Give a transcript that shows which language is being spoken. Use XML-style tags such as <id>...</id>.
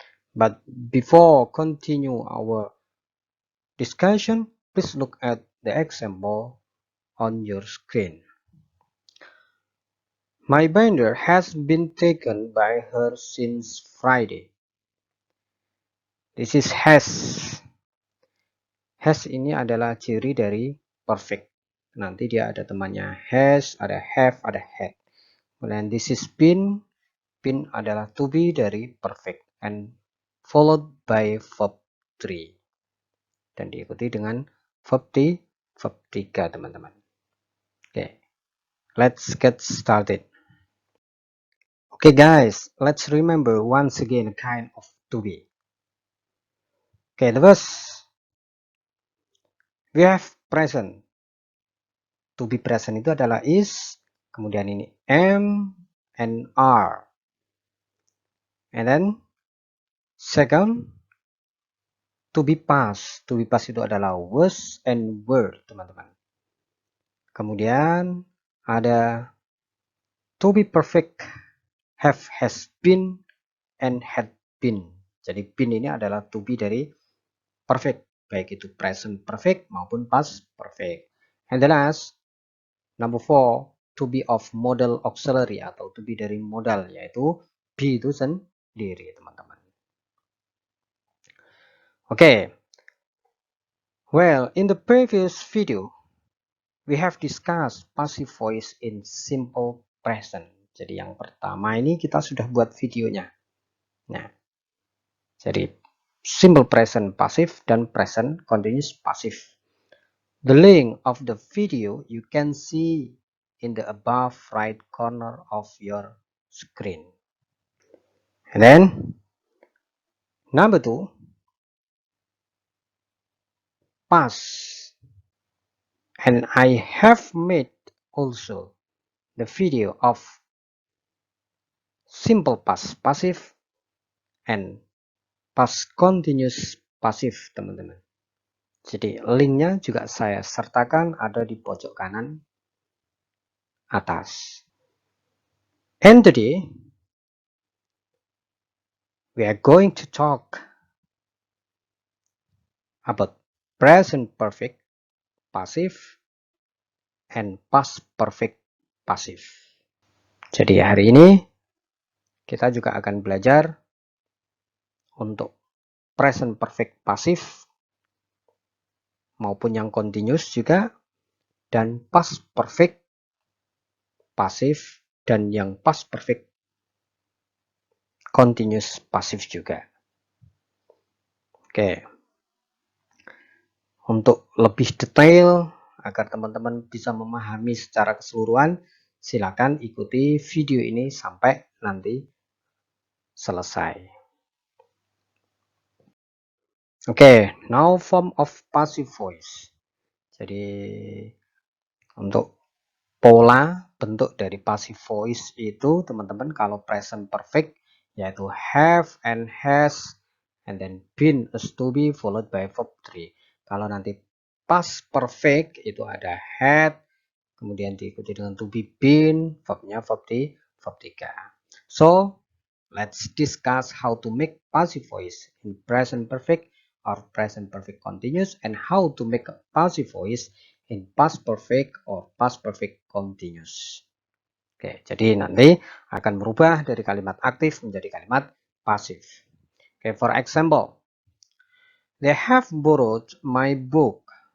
<en>But before continue our discussion, please look at the example on your screen. My binder has been taken by her since Friday. This is has.</en> <id>Has ini adalah ciri dari perfect. Nanti dia ada temannya has, ada have, ada had.</id> <en>Kemudian this is been. Been adalah to be dari perfect and followed by verb 3.</en> <id>Dan diikuti dengan verb 3, teman-teman.</id> <en>Oke, let's get started. Okay guys, let's remember once again a kind of to be. Okay, the first we have present.</en> <id>To be present itu adalah is, kemudian ini am and are.</id> <en>And then second, to be past.</en> <id>To be past itu adalah was and were, teman-teman. Kemudian ada to be perfect, have, has been, and had been. Jadi been ini adalah to be dari perfect, baik itu present perfect maupun past perfect.</id> <en>And the last, number 4, to be of modal auxiliary</en> <id>atau to be dari modal, yaitu be itu sendiri, teman-teman.</id> <en>Okay. Well, in the previous video, we have discussed passive voice in simple present.</en> <id>Jadi yang pertama ini kita sudah buat videonya. Nah, jadi simple present passive dan present continuous passive.</id> <en>The link of the video you can see in the above right corner of your screen. And then number 2, past. And I have made also the video of simple past passive and past continuous passive, teman-teman.</en> <id>Jadi linknya juga saya sertakan ada di pojok kanan atas.</id> <en>And today we are going to talk about present perfect passive and past perfect passive.</en> <id>Jadi hari ini kita juga akan belajar untuk present perfect passive maupun yang continuous juga, dan past perfect passive dan yang past perfect continuous passive juga. Oke. Untuk lebih detail agar teman-teman bisa memahami secara keseluruhan, silakan ikuti video ini sampai nanti selesai.</id> <en>Oke, now form of passive voice.</en> <id>Jadi untuk pola bentuk dari passive voice itu, teman-teman, kalau present perfect yaitu</id> <en>have and has and then been is to be followed by verb 3.</en> <id>Kalau nanti past perfect itu ada had, kemudian diikuti dengan to be been, verbnya verb 3.</id> <en>So let's discuss how to make passive voice in present perfect or present perfect continuous, and how to make a passive voice in past perfect or past perfect continuous.</en> <id>Oke, jadi nanti akan berubah dari kalimat aktif menjadi kalimat pasif.</id> <en>Oke, for example, they have borrowed my book.</en>